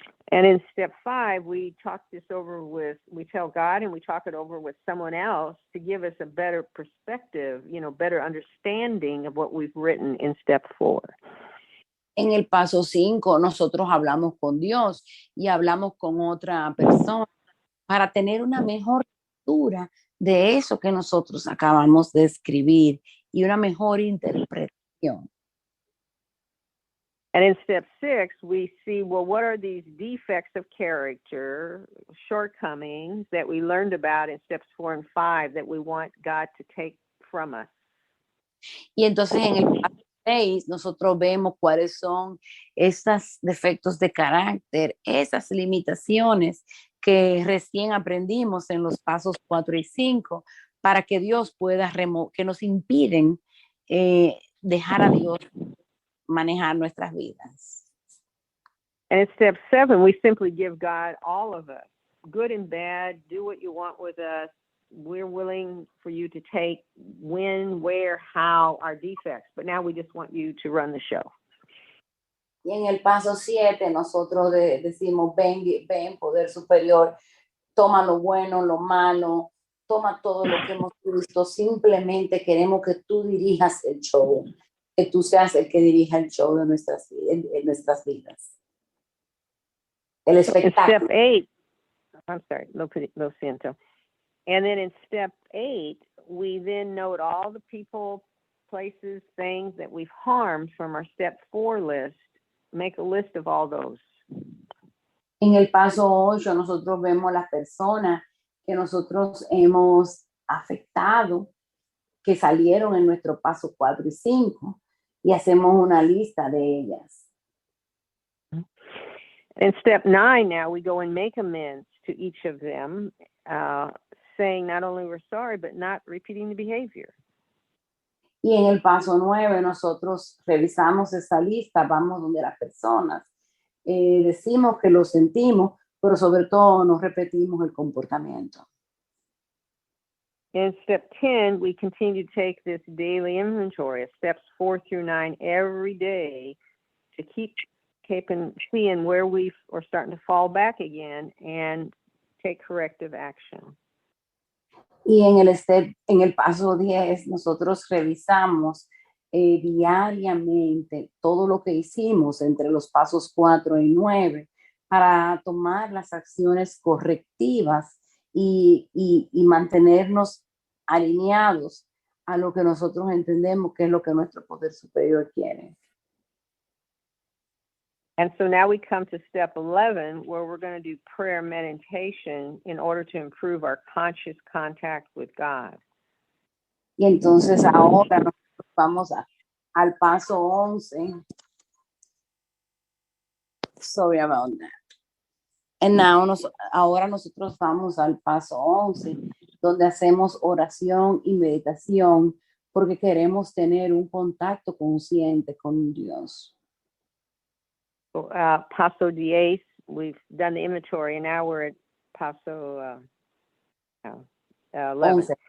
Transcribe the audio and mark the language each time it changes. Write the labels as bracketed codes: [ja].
[en] And in step 5, we talk this over we tell God and we talk it over with someone else to give us a better perspective, better understanding of what we've written in step 4. [es] En el paso 5, nosotros hablamos con Dios y hablamos con otra persona para tener una mejor lectura de eso que nosotros acabamos de escribir y una mejor interpretación. [en] And in step 6, we see, what are these defects of character, shortcomings that we learned about in steps 4 and 5 that we want God to take from us? [es] Y entonces en el paso 6 nosotros vemos cuáles son esos defectos de carácter, esas limitaciones que recién aprendimos en los pasos 4 y 5, para que Dios pueda que nos impiden dejar a Dios manejar nuestras vidas. [en] And in step 7, we simply give God all of us, good and bad. Do what you want with us. We're willing for you to take when, where, how, our defects. But now we just want you to run the show. [es] Y en el paso 7 nosotros decimos, ven, poder superior, toma lo bueno, lo malo, toma todo lo que hemos visto. Simplemente queremos que tú dirijas el show, que tú seas el que dirija el show de nuestras vidas. El espectáculo. [en] In step 8, I'm sorry, [es] lo siento. [en] And then in step 8, we then note all the people, places, things that we've harmed from our step 4 list. Make a list of all those. [es] En el paso 8 nosotros vemos las personas que nosotros hemos afectado, que salieron en nuestro paso 4 y 5, y hacemos una lista de ellas. [en] In step 9 now, we go and make amends to each of them, saying not only we're sorry, but not repeating the behavior. [es] Y en el paso 9 nosotros revisamos esa lista, vamos donde las personas, decimos que lo sentimos, pero sobre todo no repetimos el comportamiento. [en] In step 10, we continue to take this daily inventory of steps 4 through 9 every day to keep seeing where we are starting to fall back again and take corrective action. [es] Y en el paso 10, nosotros revisamos diariamente todo lo que hicimos entre los pasos 4 y 9 para tomar las acciones correctivas y mantenernos alineados a lo que nosotros entendemos que es lo que nuestro poder superior quiere. [en] And so now we come to step 11, where we're going to do prayer meditation in order to improve our conscious contact with God. [es] Y entonces ahora nosotros vamos al paso 11. [en] Sorry about that. And now [es] ahora nosotros vamos al paso 11, donde hacemos oración y meditación porque queremos tener un contacto consciente con Dios. [en] Paso 10, we've done the inventory, and now we're at Paso 11.